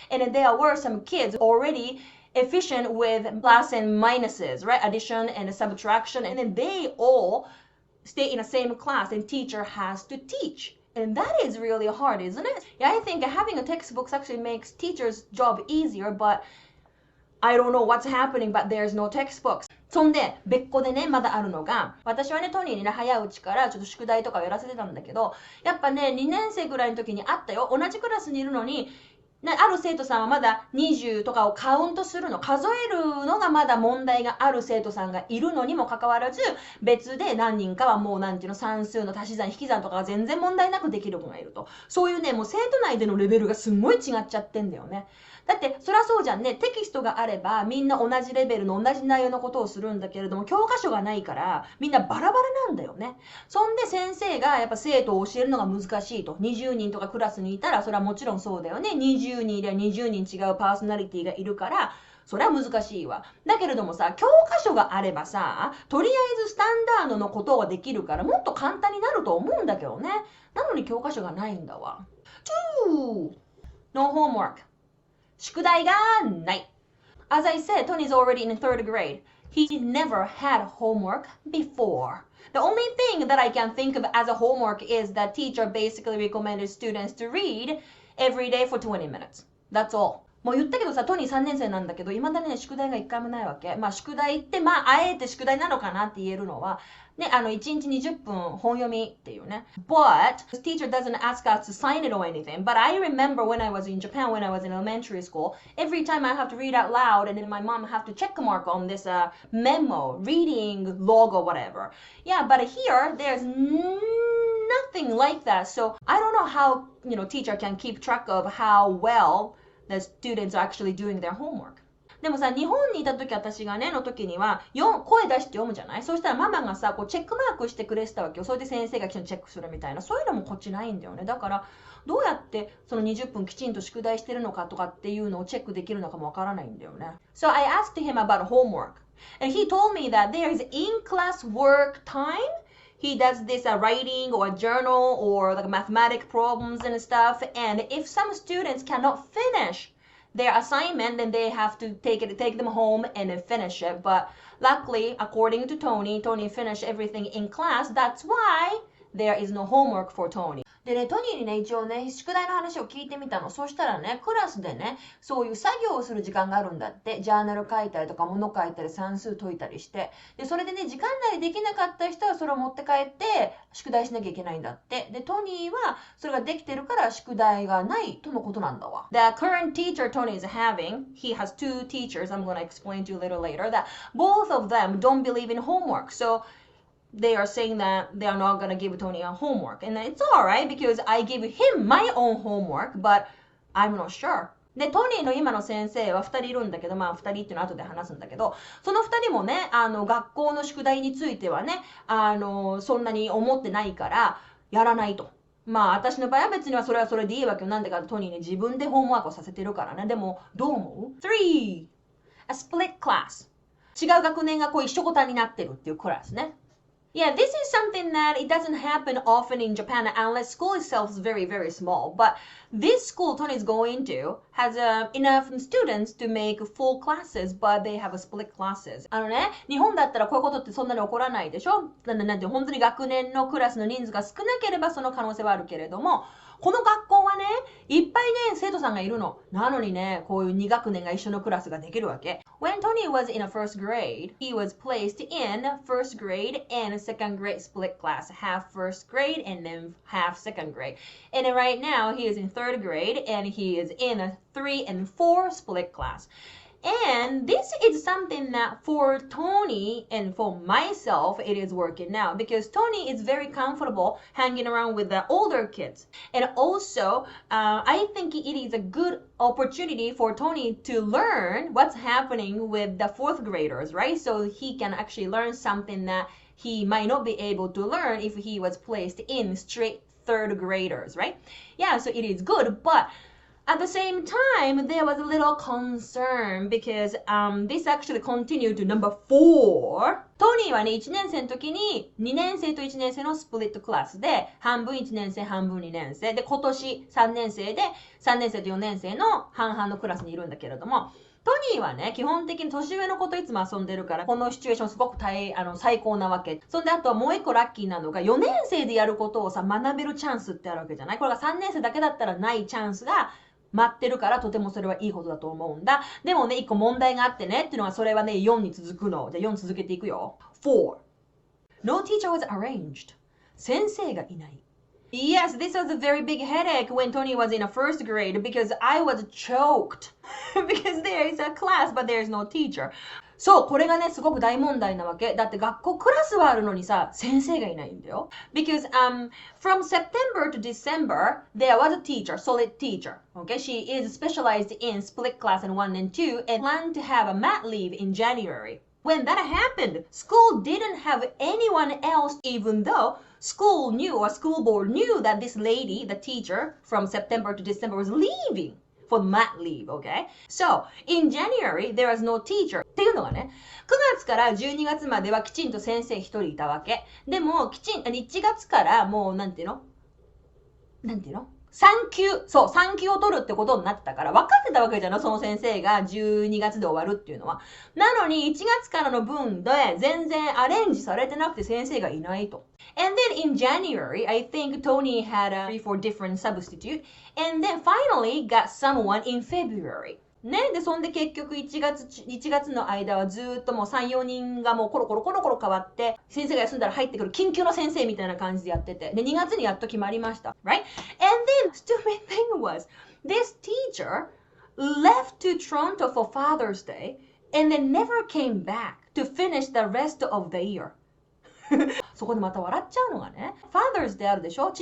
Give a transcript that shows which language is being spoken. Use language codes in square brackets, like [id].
[en] And then there were some kids already efficient with plus and minuses, right? Addition and subtraction. And then they all stay in the same class and teacher has to teach. And that is really hard, isn't it? Yeah, I think having a textbook actually makes teacher's job easier, but I don't know what's happening, but there's no textbooks. [ja] そんで、別個でね、まだあるのが、私はね、トニーにね、早いうちからちょっと宿題とかをやらせてたんだけど、やっぱね、2年生ぐらいの時にあったよ。同じクラスにいるのに、ある生徒さんはまだ20とかをカウントするの、数えるのがまだ問題がある生徒さんがいるのにもかかわらず、別で何人かはもうなんていうの、算数の足し算引き算とかが全然問題なくできる子がいると。そういうね、もう生徒内でのレベルがすんごい違っちゃってんだよね。だってそりゃそうじゃんね。テキストがあればみんな同じレベルの同じ内容のことをするんだけれども、教科書がないからみんなバラバラなんだよね。そんで先生がやっぱ生徒を教えるのが難しいと。20人とかクラスにいたらそれはもちろんそうだよね。 20人いれば20人違うパーソナリティがいるからそれは難しいわ。だけれどもさ、教科書があればさ、とりあえずスタンダードのことができるからもっと簡単になると思うんだけどね。なのに教科書がないんだわ。 [en] 2. No homework. [ja] 宿題がない。 [en] As I said, Tony's already in 3rd grade. He never had homework before. The only thing that I can think of as a homework is that teacher basically recommended students to read every day for 20 minutes. That's all. [ja] もう言ったけどさ、トニー3年生なんだけど、未だにね、宿題が1回もないわけ。まあ宿題って、まああえて宿題なのかなって言えるのは、ね、1日20分本読みっていうね。 [en] But, the teacher doesn't ask us to sign it or anything. But I remember when I was in Japan, when I was in elementary school, every time I have to read out loud and then my mom have to check mark on this memo, reading log or whatever. Yeah, but here, there's nothing like that. So, I don't know how, teacher can keep track of how well the students are actually doing their homework. [ja] でもさ、日本にいた時私がね、の時には、声出して読むじゃない？そうしたらママがさ、こうチェックマークしてくれてたわけよ。それで先生がチェックするみたいな。そういうのもこっちないんだよね。だから、どうやってその20分きちんと宿題してるのかとかっていうのをチェックできるのかもわからないんだよね。 [en] So I asked him about homework. And he told me that there is in-class work time. He does this writing or a journal or like mathematic problems and stuff. And if some students cannot finish their assignment, then they have to take them home and then finish it. But luckily, according to Tony finished everything in class. That's why there is no homework for Tony. [ja] でね、トニーにね、一応ね、宿題の話を聞いてみたの。そしたらね、クラスでね、そういう作業をする時間があるんだって。ジャーナル書いたりとか、物書いたり、算数解いたりして。で、それでね、時間内でできなかった人はそれを持って帰って、宿題しなきゃいけないんだって。で、トニーはそれができてるから宿題がないとのことなんだわ。 [en] The current teacher Tony is having, he has 2 teachers, I'm going to explain to you a little later, that both of them don't believe in homework. So, they are saying that they are not going to give Tony a homework. And it's alright because I give him my own homework, but I'm not sure. [ja] で、トニーの今の先生は2人いるんだけど、まあ2人っていうのは後で話すんだけど、その2人もね、学校の宿題についてはね、そんなに思ってないから、やらないと。まあ私の場合は別にはそれはそれでいいわけよ。なんでかトニーね、自分でホームワークをさせてるからね。でも、どう思う？3. [en] A split class. [ja] 違う学年がこう一緒ごたになってるっていうクラスね。 [en] Yeah, this is something that it doesn't happen often in Japan unless school itself is very, very small. But this school Tony is going to has enough students to make full classes, but they have a split classes. [ja] 日本だったらこういうことってそんなに起こらないでしょ？なんて本当に学年のクラスの人数が少なければその可能性はあるけれども、この学校はね、いっぱいね、生徒さんがいるの。なのにね、こういう2学年が一緒のクラスができるわけ。 [en] When Tony was in a first grade, he was placed in first grade and second grade split class. Half first grade and then half second grade. And right now, he is in third grade and he is in a 3 and 4 split class. And this is something that for Tony and for myself, it is working now because Tony is very comfortable hanging around with the older kids. And also, I think it is a good opportunity for Tony to learn what's happening with the 4th graders, right? So he can actually learn something that he might not be able to learn if he was placed in straight 3rd graders, right? Yeah, so it is good, but At the same time, there was a little concern because this actually continued to number 4. [ja] トニーはね、1年生の時に2年生と1年生のスプリットクラスで、半分1年生、半分2年生で、今年3年生で、3年生と4年生の半々のクラスにいるんだけれども、トニーはね、基本的に年上の子といつも遊んでるから、このシチュエーションすごく最高なわけ。そんで、あともう一個ラッキーなのが、4年生でやることをさ、学べるチャンスってあるわけじゃない？これが3年生だけだったらないチャンスが、待ってるからとてもそれはいいことだと思うんだ。でもね、一個問題があってねっていうのはそれはね、4に続くの。じゃあ4続けていくよ。 [en] 4. No teacher was arranged. [ja] 先生がいない。 [en] Yes, this was a very big headache when Tony was in a first grade because I was choked because there is a class but there is no teacher. [ja] そう、これがね、すごく大問題なわけ。だって学校クラスはあるのにさ、先生がいないんだよ。 [en] Because from September to December, there was a teacher, solid teacher. Okay, she is specialized in split class in 1 and 2 and planned to have a mat leave in January. When that happened, school didn't have anyone else even though school knew or school board knew that this lady, the teacher, from September to December was leaving.For mat leave, okay? So, in January, there was no teacher. [ja] っていうのがね、9月から12月まではきちんと先生一人いたわけ。でも、1月からもう、なんていうの産休を取るってことになってたから、分かってたわけじゃないその先生が12月で終わるっていうのは。なのに、1月からの分で全然アレンジされてなくて先生がいないと。 [en] And then in January, I think Tony had 3-4 different substitute. And then finally got someone in February. [ja] ね。で、そんで結局1月の間はずっともう3、4人がもうコロコロ変わって、先生が休んだら入ってくる緊急の先生みたいな感じでやってて。で、2月にやっと決まりました。 [en] Right? And then, stupid thing was, this teacher left to Toronto for Father's Day and then never came back to finish the rest of the year. [ja] そこでまた笑っちゃうのがね、Father's Day あるでしょ？